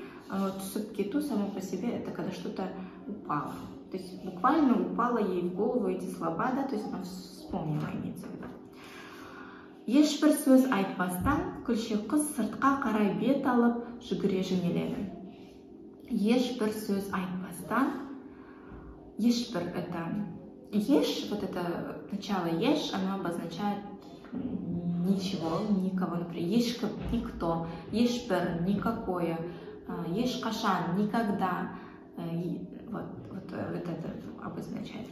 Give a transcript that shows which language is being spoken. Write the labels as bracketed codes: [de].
[kk] Түсіп кету [ru] само по себе это когда что-то упало. То есть буквально упало ей в голову эти слова, да, то есть она вспомнила, имеется в виду. [kk] Ешбір сөз айтпастан, күлше қыз сыртқа қарай бет алып жүгіре жөнеледі. Ешбір сөз айтпастан, [ru] ешбір это еш, вот это начало еш, оно обозначает ничего, никого, например, ешка, никто, ешбір, никакое, ешқашан, никогда, вот это обозначает.